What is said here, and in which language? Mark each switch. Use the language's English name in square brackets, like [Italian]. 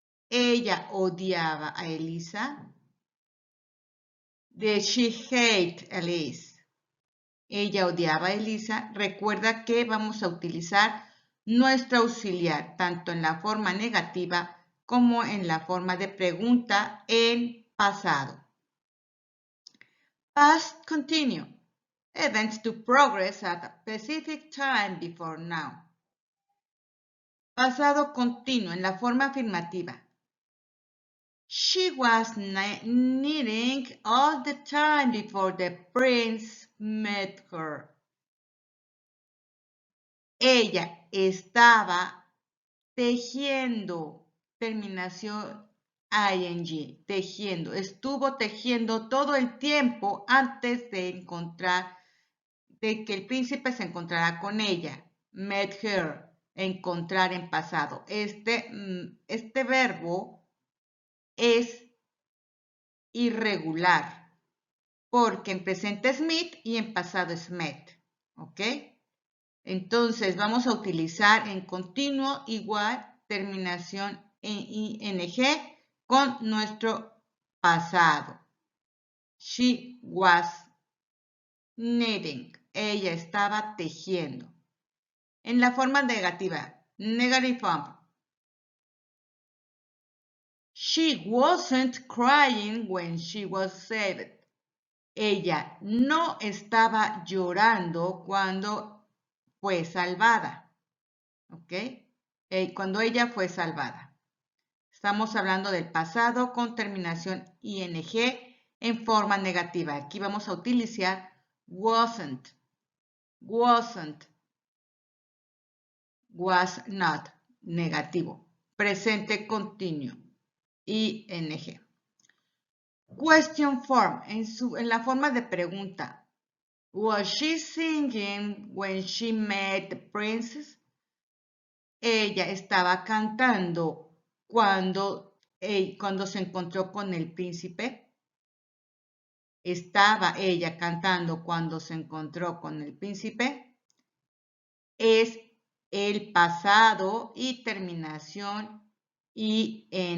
[Spanish] Ella odiaba a Elisa. [English] Did she hate Elise? [Spanish] Ella odiaba a Elisa. Recuerda que vamos a utilizar nuestro auxiliar, tanto en la forma negativa como en la forma de pregunta en pasado. [English] Past continue. Events to progress at a specific time before now. [Spanish] Pasado continuo en la forma afirmativa. [English] She was knitting all the time before the prince met her. [Spanish] Ella estaba tejiendo, terminación ing, tejiendo. Estuvo tejiendo todo el tiempo antes de que el príncipe se encontrara con ella. [English] Met her, [Spanish] encontrar en pasado. Este verbo es irregular porque en presente es meet y en pasado es met. ¿Ok? Entonces vamos a utilizar en continuo igual terminación en ing con nuestro pasado. [English] She was knitting. [Spanish] Ella estaba tejiendo. En la forma negativa, [English] negative form. She wasn't crying when she was saved. [Spanish] Ella no estaba llorando cuando fue salvada. ¿Ok? Cuando ella fue salvada. Estamos hablando del pasado con terminación ing en forma negativa. Aquí vamos a utilizar [English] wasn't, wasn't, was not, [Spanish] negativo. Presente continuo, ing. [English] Question form, [Spanish] en la forma de pregunta. [English] Was she singing when she met the princess? [Spanish] Ella estaba cantando cuando se encontró con el príncipe. Estaba ella cantando cuando se encontró con el príncipe. Es el pasado y terminación ing.